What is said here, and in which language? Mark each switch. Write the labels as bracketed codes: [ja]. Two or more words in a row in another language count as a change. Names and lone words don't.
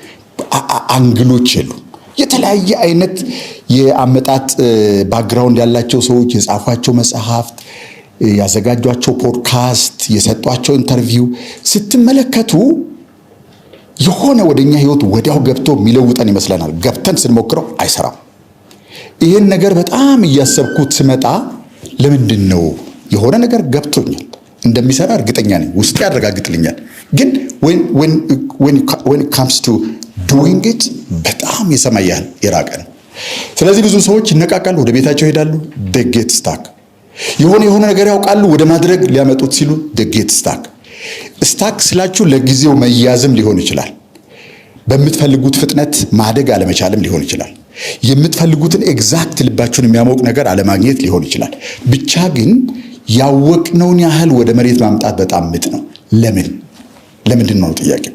[am] አንግሎች የሉ። የተለያየ አይነት የአመጣጥ ባክግራውንድ ያላቸው ሰዎች የጻፏቸው መጽሐፍት፣ ያዘጋጇቸው ፖድካስት፣ የሰጧቸው ኢንተርቪው ስትመለከቱ የሆነ ወደኛ ህይወት ወዲያው ገብቶ የሚለውጠን ይመስለናል። ገብተን ስንሞክረው አይሰራም። ይሄን ነገር በጣም እያሰብኩት ስመጣ ለምንድን ነው የሆነ ነገር ገብቶኛል እንደሚሰራ እርግጠኛ ነኝ፣ ውስጥ ያረጋግጥልኛል። ግን [en] when it comes to doing it [am] በጣም የሰማይ ያህል የራቀ ነው። ስለዚህ ብዙ ሰዎች ይነቃቃሉ፣ ወደ ቤታቸው ይሄዳሉ፣ [en] they get stuck። [am] የሆነ ነገር ያውቃሉ፣ ወደ ማድረግ ሊያመጡት ሲሉ [en] they get stuck። [am] ስታክ ስላችሁ ለጊዜው መያዝም ሊሆን ይችላል። በምትፈልጉት ፍጥነት ማደግ አለመቻልም ሊሆን ይችላል። የምትፈልጉትን ኤግዛክት ልባችሁን የሚያሞቅ ነገር አለማግኘት ሊሆን ይችላል። ብቻ ግን ያወቅነውን ያህል ወደ መሬት ማምጣት በጣም ምጥ ነው። ለምንድን ነው ጥያቄው?